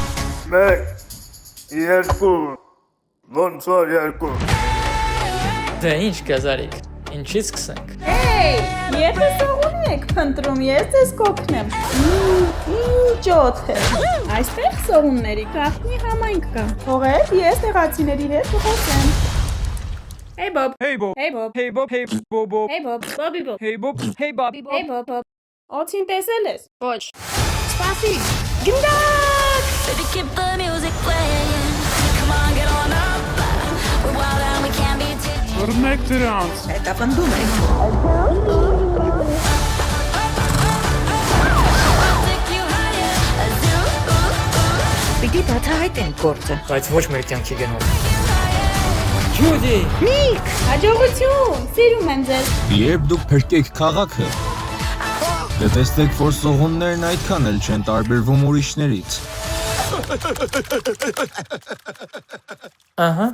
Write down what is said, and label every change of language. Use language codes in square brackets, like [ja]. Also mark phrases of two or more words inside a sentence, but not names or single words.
[hy] 1 2 ոնց որ 2 Դե ինչ գազարիկ։ Ինչից սկսենք։ Եթե սողուն եք փնտրում, ես ձեզ կօգնեմ։ Ինչ օդ է։ Այստեղ սողունների գաղտնի համայնք կա։ Թողեք, ես տեղացիների հետ կխոսեմ։ [en] Hey Bob. Hey Bob. Hey Bob. Hey Bob. Hey Bob. Hey Bob. Bobby Bob. Hey Bob. Hey Bob. Hey Bob. [hy] Օդին տեսել ես։ Ոչ։ Սպասի։ Գնդակ։ [en] Baby, keep the music playing. Come on, get on up. We're wild and we can't be tamed. [hy] Բռնեք դրանց։ Դա պնդում եք։ [en] I'll take you higher. A zoo. [hy] Պիտի բացահայտենք գործը։ Բայց ոչ մեր կյանքի գնով։ Ջուդի։ Նիկ։ Հաջողություն։ Սիրում եմ ձեզ։ Երբ դուք փրկեք քաղաքը, կտեսնեք, որ սողուններն այդքան էլ չեն տարբերվում ուրիշներից։ Ահա։